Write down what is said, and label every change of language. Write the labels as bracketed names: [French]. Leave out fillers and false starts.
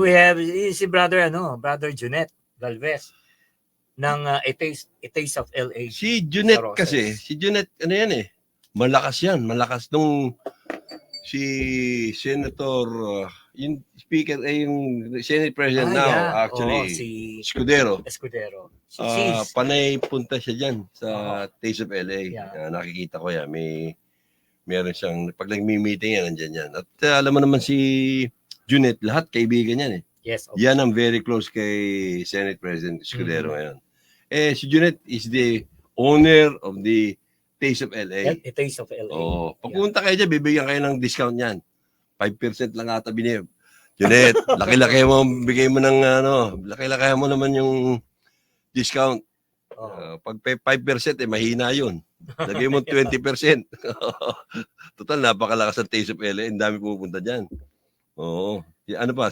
[English] we have [Filipino] si Brother Junet Galvez ng A Taste of LA. Si Junet Sa Roses. kasi, ano yan eh, malakas yan. Malakas nung si Senator, yung speaker, yung Senate President now, actually, si Escudero. Si Panay punta siya dyan sa Taste of LA. Yeah. Nakikita ko yan. Meron siyang, pag nag-meeting yan, nandyan yan. At alam mo naman si Junet, lahat kaibigan yan eh. [English] Yes. Okay. [Filipino] Yan ang [English] very close [Filipino] kay Senate President Escudero ngayon. [English] Si Junet is the owner of the Taste of LA. A Taste of LA. [Filipino] Pagpunta kayo dyan, bibigyan kayo ng discount yan. 5% lang ata binib. Junet, laki-laki mo, bigay mo ng laki-laki mo naman yung discount. Pag 5%, mahina yun. Lagay mo 20%. Total, napakalakas ng Taste of LA. Ang dami pupunta dyan. Oo. Ano pa?